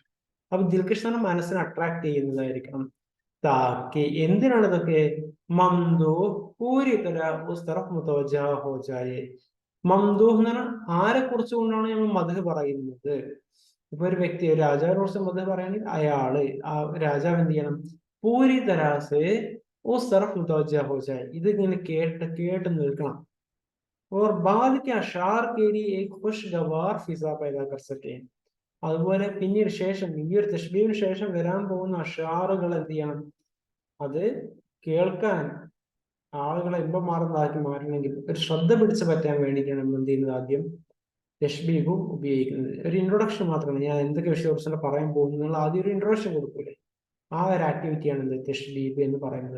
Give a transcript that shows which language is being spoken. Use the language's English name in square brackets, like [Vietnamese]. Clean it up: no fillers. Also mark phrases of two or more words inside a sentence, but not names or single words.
[Malayalam] അപ്പൊ ദിൽകഷ് എന്ന് പറഞ്ഞാൽ മനസ്സിനെ അട്രാക്ട് ചെയ്യുന്നതായിരിക്കണം. താക്കി എന്തിനാണ് ഇതൊക്കെ [Urdu] ممدوح پوری طرح اس طرف متوجہ ہو جائے. [Malayalam] മംദൂഹ് എന്ന് പറഞ്ഞാൽ ആരെ കുറിച്ച് കൊണ്ടാണ് നമ്മൾ മദ്ഹ് പറയുന്നത്. ഇപ്പൊ ഒരു വ്യക്തി ഒരു രാജാവിനെ കുറിച്ച് മദ്ഹ് പറയുകയാണെങ്കിൽ അയാള് ആ രാജാവ് എന്ത് ചെയ്യണം [Urdu] پوری طرح اس طرف متوجہ ہو جائے, [Malayalam] ഇത് ഇങ്ങനെ കേട്ട് നിൽക്കണം. [Urdu] اور بعد کے اشعار کے لیے ایک خوشگوار فضا پیدا کر سکے. [Malayalam] അതുപോലെ പിന്നീട് ശേഷം ഈ ഒരു തഷ്ബീഹിന് ശേഷം വരാൻ പോകുന്ന അഷാറുകൾ എന്ത് ചെയ്യണം, അത് കേൾക്കാൻ ആളുകളെ ഇമ്പമാർന്നതാക്കി മാറ്റണമെങ്കിൽ ഒരു ശ്രദ്ധ പിടിച്ചു പറ്റാൻ വേണ്ടിയിട്ടാണ് നമ്മൾ എന്ത് ചെയ്യുന്നത്, ആദ്യം തഷ്ബീഹും ഉപയോഗിക്കുന്നത്. ഒരു ഇൻട്രൊഡക്ഷൻ മാത്രമാണ്, ഞാൻ എന്തൊക്കെ വിഷയത്തെക്കുറിച്ചാണ് പറയാൻ പോകുന്നത് ആദ്യം ഒരു ഇൻട്രൊഡക്ഷൻ കൊടുക്കൂലേ, ആ ഒരു ആക്ടിവിറ്റിയാണ് എന്ത് തഷ്ബീഹ് എന്ന് പറയുന്നത്.